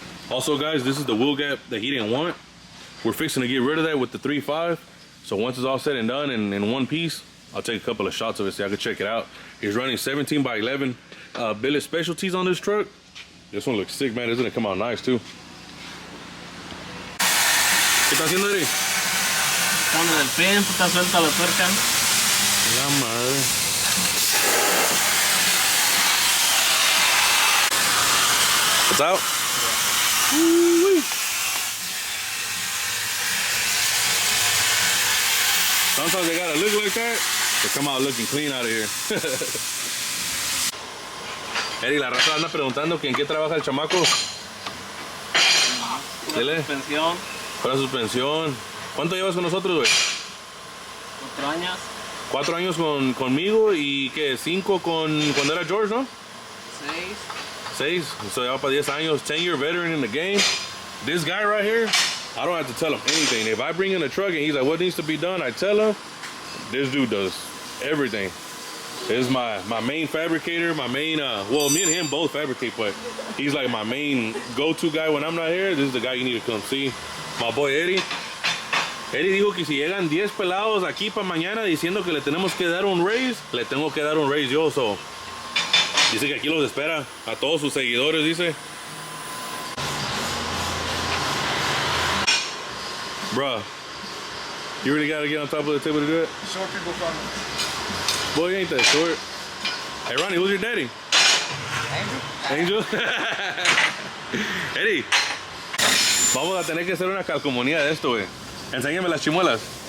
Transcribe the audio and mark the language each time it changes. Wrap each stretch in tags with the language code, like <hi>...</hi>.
<en>Also, guys, this is the wheel gap that he didn't want. We're fixing to get rid of that with the 3.5. So once it's all said and done in one piece, I'll take a couple of shots of it so I can check it out. He's running 17 by 11 billet specialties on this truck. This one looks sick, man. It's gonna come out nice too.</en> <es>¿Qué está haciendo, Eddie? Pone el pin, está suelta la tuerca. La madre.</es> <en>It's out? Yeah. Sometimes they gotta look like that to come out looking clean out of here.</en> <es>Eddie, la raza anda preguntando que en qué trabaja el chamaco. Pura suspensión. Pura suspensión. ¿Cuánto llevas con nosotros, güey? 4 años. 4 años conmigo y ¿qué? 5 cuando era George, ¿no? 6. So ya va para 10 años.</es> <en>10-year veteran in the game. This guy right here, I don't have to tell him anything. If I bring in a truck and he's like, what needs to be done? I tell him. This dude does everything. This is my main fabricator, my main, well, me and him both fabricate, but he's like my main go-to guy when I'm not here. This is the guy you need to come see. My boy Eddie.</en> <es>Eddie dijo que si llegan 10 pelados aquí para mañana diciendo que le tenemos que dar un raise, le tengo que dar un raise yo. So, dice que aquí los espera a todos sus seguidores, dice.</es> <en>Bruh, you really gotta get on top of the table to do it? Short people from Boy, you ain't that short. Hey, Ronnie, who's your daddy? Angel. Angel?</en> <es>Eddie, vamos a tener que hacer una calcomanía de esto, güey. Enséñame las chimuelas.</es>